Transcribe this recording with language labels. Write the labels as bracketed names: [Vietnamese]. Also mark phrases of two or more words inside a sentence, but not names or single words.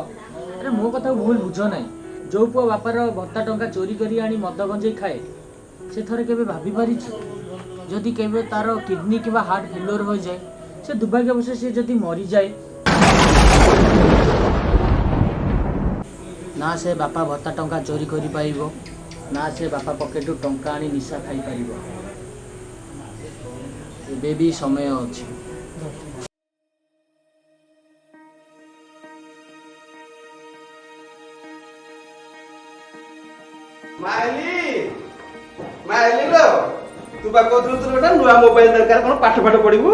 [Odia] ଅରେ ମୋ କଥା ଭୁଲ ବୁଝ ନା ଯୋ ପୁଅ ବାପାର ଭତ୍ତା ଟଙ୍କା ଚୋରି କରି ଆଣି ମଦ ଗଞ୍ଜେ ଖାଏ ସେ ଥରେ କେବେ ଭାବି ପାରି ଯଦି କେବେ ତାର କିଡନୀ କିବା [English] heart failure [Odia] ହୋ ଯାଏ ସେ ଦୁର୍ଭାଗ୍ୟବଶ ସେ ଯଦି ମରି ଯାଏ ନା ସେ ବାପା ଭତ୍ତା ଟଙ୍କା ଚୋରି କରି ପାଇବୋ ନା ସେ ବାପା ପକେଟ ଟଙ୍କା ଆଣି ନିଶା ଖାଇ ପାରିବୋ। ଏବେ ବି ସମୟ ଅଛି। ତୁ ବା କହୁଥିଲୁ ତୋର ଗୋଟେ ନୂଆ ମୋବାଇଲ ଦରକାର, କଣ ପାଠ ପାଠ ପଢିବୁ?